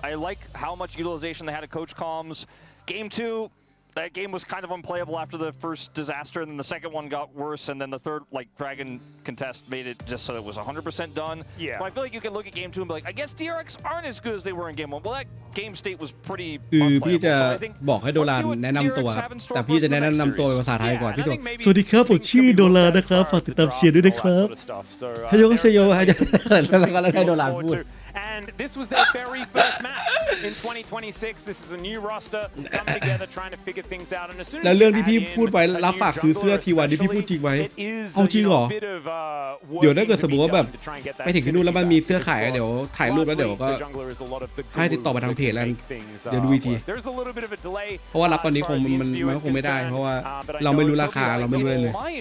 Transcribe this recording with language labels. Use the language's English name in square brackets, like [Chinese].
[English] I like how much utilization they had of Coach Comms. Game 2, that game was kind of unplayable after the first disaster, and then the second one got worse, and then the third, like, Dragon contest made it just so it was 100% done. Yeah. But I feel like you can look at Game 2 and be like, I guess DRX aren't as good as they were in Game 1. Well, that game state was pretty unplayable. [Thai] พี่จะบอกให้โดรานแนะนำตัวครับแต่พี่จะแนะนำตัวเป็นภาษาไทยก่อนพี่ตัวสวัสดีครับผมชื่อโดรานนะครับฝากติดตามเชียร์ด้วยนะครับฮายโยเซโยฮายแล้วก็ให้โดรานพูด [English] And this was their very first match in 2026. This is a new roster coming together, trying to figure things out. And as soon as [Thai] แล้วเรื่องที่พี่พูดไปรับฝากซื้อเสื้อทีวันที่พี่พูดจริงไหมเอาจริงเหรอเดี๋ยวถ้าเกิดสมมติว่าแบบไปถึงที่นู่นแล้วมันมีเสื้อขายเดี๋ยวถ่ายรูปแล้วเดี๋ยวก็ให้ติดต่อมาทางเพจแล้วเดี๋ยวดูอีกทีเพราะว่ารับตอนนี้มันคงไม่ได้เพราะว่าเราไม่รู้ราคาเราไม่รู้เลย